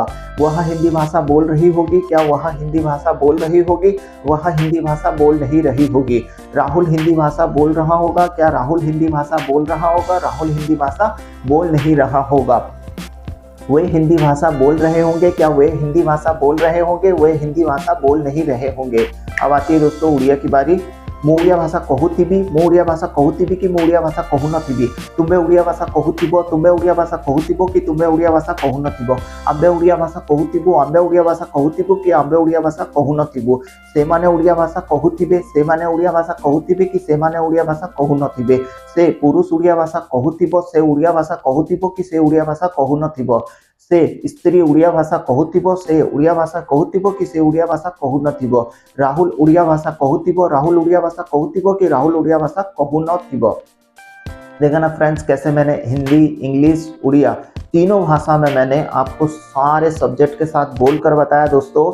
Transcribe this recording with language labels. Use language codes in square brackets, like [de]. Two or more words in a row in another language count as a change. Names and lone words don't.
[hi] वह हिंदी भाषा बोल रही होगी, क्या वह हिंदी भाषा बोल रही होगी, वह हिंदी भाषा बोल नहीं रही होगी। राहुल हिंदी भाषा बोल रहा होगा, क्या राहुल हिंदी भाषा बोल रहा होगा, राहुल हिंदी भाषा बोल नहीं रहा होगा। वे हिंदी भाषा बोल रहे होंगे, क्या वे हिंदी भाषा बोल रहे होंगे, वे हिंदी भाषा बोल नहीं रहे होंगे। अब आती है दोस्तों उड़िया की बारी। [or] ମୁଁ ଓଡ଼ିଆ ଭାଷା କହୁଥିବି, ମୁଁ ଓଡ଼ିଆ ଭାଷା କହୁଥିବି କି ମୁଁ ଓଡ଼ିଆ ଭାଷା କହୁନଥିବି। ତୁମେ ଓଡ଼ିଆ ଭାଷା କହୁଥିବ, ତୁମେ ଓଡ଼ିଆ ଭାଷା କହୁଥିବ କି ତୁମେ ଓଡ଼ିଆ ଭାଷା କହୁନଥିବ। ଆମ୍ଭେ ଓଡ଼ିଆ ଭାଷା କହୁଥିବୁ, ଆମ୍ଭେ ଓଡ଼ିଆ ଭାଷା କହୁଥିବୁ କି ଆମ୍ଭେ ଓଡ଼ିଆ ଭାଷା କହୁନଥିବୁ। ସେମାନେ ଓଡ଼ିଆ ଭାଷା କହୁଥିବେ, ସେମାନେ ଓଡ଼ିଆ ଭାଷା କହୁଥିବେ କି ସେମାନେ ଓଡ଼ିଆ ଭାଷା କହୁନଥିବେ। ସେ ପୁରୁଷ ଓଡ଼ିଆ ଭାଷା କହୁଥିବ, ସେ ଓଡ଼ିଆ ଭାଷା କହୁଥିବ କି ସେ ଓଡ଼ିଆ ଭାଷା କହୁନଥିବ। ସେ ସ୍ତ୍ରୀ ଓଡ଼ିଆ ଭାଷା କହୁଥିବ, ସେ ଓଡ଼ିଆ ଭାଷା କହୁଥିବ କି ସେ ଓଡ଼ିଆ ଭାଷା କହୁନଥିବ। ରାହୁଲ ଓଡ଼ିଆ ଭାଷା କହୁଥିବ, ରାହୁଲ ଓଡ଼ିଆ ଭାଷା କହୁଥିବ କି ରାହୁଲ ଓଡ଼ିଆ ଭାଷା କହୁନଥିବ। [hi] देखा ना फ्रेंड्स, कैसे मैंने हिंदी, इंग्लिश, उड़िया तीनों भाषा में मैंने आपको सारे सब्जेक्ट के साथ बोल कर बताया दोस्तों।